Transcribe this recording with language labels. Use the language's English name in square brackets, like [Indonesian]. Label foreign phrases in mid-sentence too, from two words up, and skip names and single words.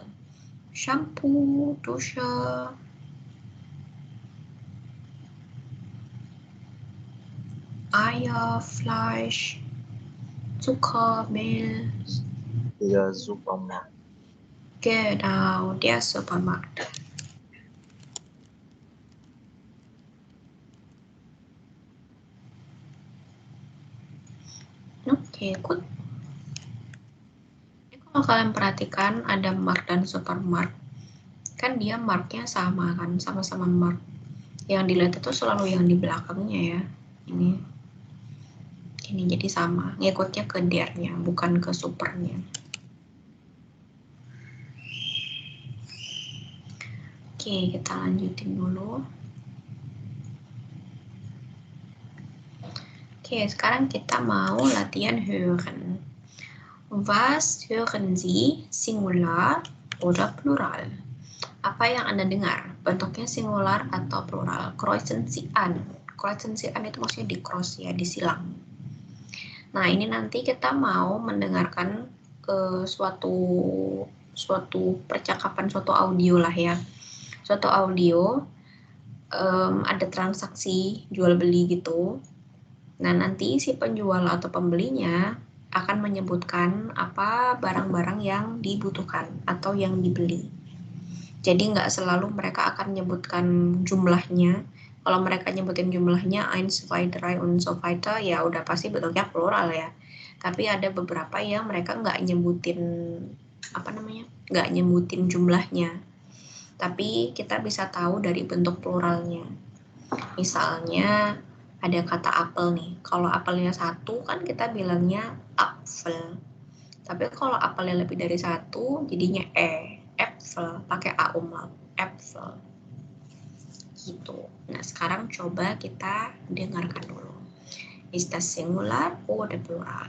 [German] Shampoo, Dusche, Eier, Fleisch, Zucker, Mehl. Der Supermarkt. Genau, der Supermarkt. [English] Oke, good. [Indonesian] Kalau kalian perhatikan ada mark dan supermark, kan dia marknya sama kan, sama-sama mark. Yang dilihat itu selalu yang di belakangnya ya. Ini jadi sama, ngikutnya ke der-nya, bukan ke supernya. Oke, kita lanjutin dulu. Oke, sekarang kita mau latihan hören. [German] Was hören Sie? Singular oder plural? [Indonesian] Apa yang Anda dengar? Bentuknya singular atau plural? [German] Kreuzen Sie an. Kreuzen Sie an [Indonesian] itu maksudnya di cross ya, disilang. Nah, ini nanti kita mau mendengarkan suatu percakapan, suatu audio lah ya. Suatu audio, ada transaksi jual beli gitu. Nah, nanti si penjual atau pembelinya akan menyebutkan apa barang-barang yang dibutuhkan atau yang dibeli. Jadi nggak selalu mereka akan menyebutkan jumlahnya. Kalau mereka nyebutin jumlahnya 1, 2, 3 [German] und so weiter, [Indonesian] ya udah pasti bentuknya plural ya. Tapi ada beberapa yang mereka nggak nyebutin nggak nyebutin jumlahnya. Tapi kita bisa tahu dari bentuk pluralnya. Misalnya ada kata apel nih. Kalau apelnya satu kan kita bilangnya apfel. Tapi kalau apelnya lebih dari satu jadinya apfel, pakai a umlaut, apfel. Gitu. Nah, sekarang coba kita dengarkan dulu. [German] Ist das Singular oder Plural?